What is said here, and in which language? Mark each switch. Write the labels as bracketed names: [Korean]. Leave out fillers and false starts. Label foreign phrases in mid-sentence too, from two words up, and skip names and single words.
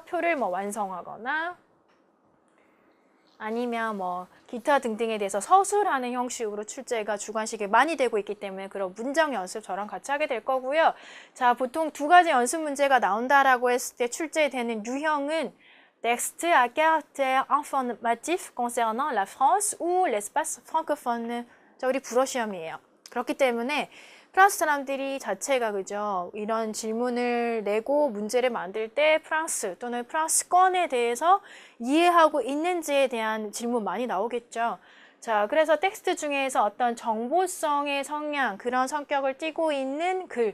[Korean] 표를 뭐 완성하거나 아니면 뭐 기타 등등에 대해서 서술하는 형식으로 출제가 주관식에 많이 되고 있기 때문에 그런 문장 연습 저랑 같이 하게 될 거고요. 자, 보통 두 가지 연습 문제가 나온다라고 했을 때 출제되는 유형은 [French] texte à caractère informatif concernant la France ou l'espace francophone. [Korean] 자, 우리 불어 시험이에요. 그렇기 때문에 프랑스 사람들이 자체가 그죠? 이런 질문을 내고 문제를 만들 때 프랑스 또는 프랑스권에 대해서 이해하고 있는지에 대한 질문 많이 나오겠죠. 자, 그래서 텍스트 중에서 어떤 정보성의 성향, 그런 성격을 띠고 있는 글.